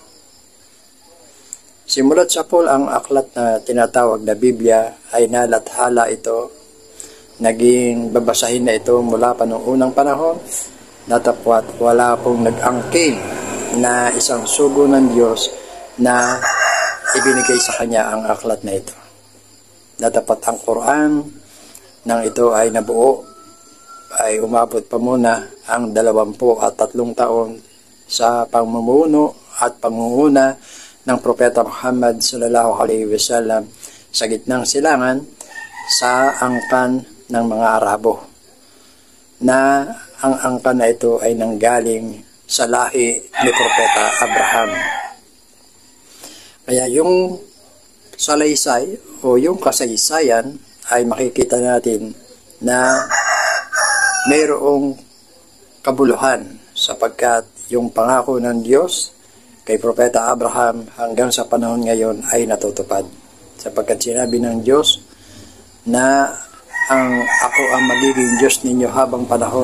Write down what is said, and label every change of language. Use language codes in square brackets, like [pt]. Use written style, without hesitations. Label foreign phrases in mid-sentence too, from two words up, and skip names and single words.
[tl] Simulat sa Paul, ang aklat na tinatawag na Biblia ay nalathala ito, naging babasahin na ito mula pa noong unang panahon, natapwat wala pong nag-angkin na isang sugo ng Diyos na ibinigay sa kanya ang aklat na ito. Natapat ang Quran nang ito ay nabuo, ay umabot pa muna ang 23 taon sa pamumuno at pangunguna ng Propeta Muhammad [ar] صلى الله عليه وسلم [tl] sa gitnang silangan sa angkan ng mga Arabo, na ang angkan na ito ay nanggaling sa lahi ni Propeta Abraham. Kaya yung salaysay o yung kasaysayan ay makikita natin na mayroong kabuluhan, sapagkat yung pangako ng Diyos kay Propeta Abraham hanggang sa panahon ngayon ay natutupad, sapagkat sinabi ng Diyos na ako ang magiging Diyos ninyo habang panahon.